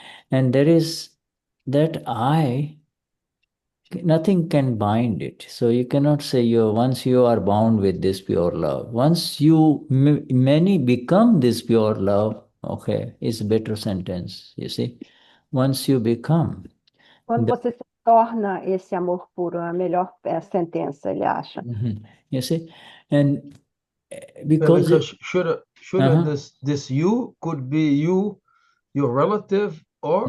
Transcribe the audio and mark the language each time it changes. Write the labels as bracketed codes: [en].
[en] And there is that I, nothing can bind it. So you cannot say once you are bound with this pure love. Once many become this pure love, okay, it's a better sentence, you see. Once you become. [pt] Quando você se torna esse amor puro, a melhor sentença, ele acha. [en] You see, and because Shuddha, this you could be your relative, or